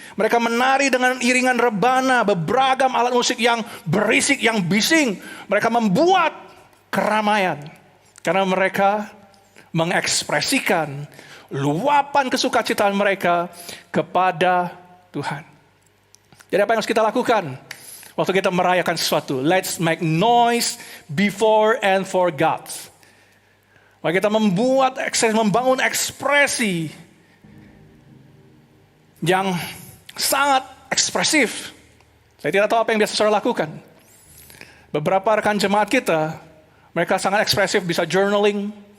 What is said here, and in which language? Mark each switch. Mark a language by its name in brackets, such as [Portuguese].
[Indonesian] Mereka menari dengan iringan rebana, beragam alat musik yang berisik, yang bising. Mereka membuat keramaian. Karena mereka mengekspresikan luapan kesukacitaan mereka kepada Tuhan. Jadi apa yang harus kita lakukan waktu kita merayakan sesuatu? [English] Let's make noise before and for God. [Indonesian] Maka kita membangun ekspresi yang sangat ekspresif. Saya tidak tahu apa yang biasa saudara lakukan. Beberapa rekan jemaat kita, mereka sangat ekspresif, bisa journaling.